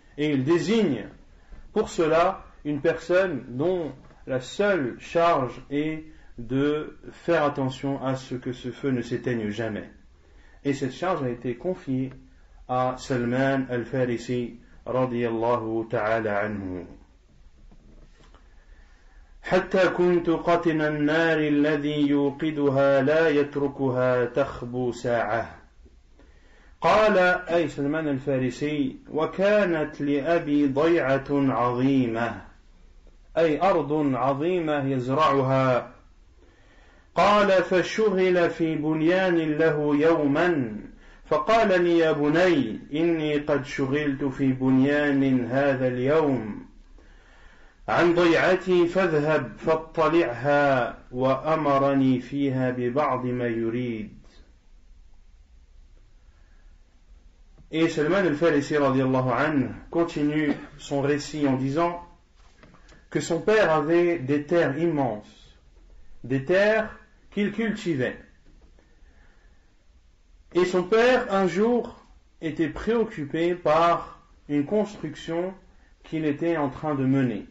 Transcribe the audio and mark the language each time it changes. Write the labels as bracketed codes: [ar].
[fr] Et ils désignent pour cela une personne dont la seule charge est de faire attention à ce que ce feu ne s'éteigne jamais. Et cette charge a été confiée à Salman al-Farisi radiyallahu ta'ala anhu. [ar] حتى كنت قطن النار الذي يوقدها لا يتركها تخبو ساعة. قال أي سلمان الفارسي: وكانت لأبي ضيعة عظيمة، أي أرض عظيمة يزرعها. قال: فشغل في بنيان له يوما فقال لي: يا بني إني قد شغلت في بنيان هذا اليوم عن ضيعتي فاذهب فاطلعها، وأمرني فيها ببعض ما يريد. [fr] Et Salman al-Farisi radiyallahu anhu continue son récit en disant que son père avait des terres immenses, des terres qu'il cultivait. Et son père, un jour, était préoccupé par une construction qu'il était en train de mener.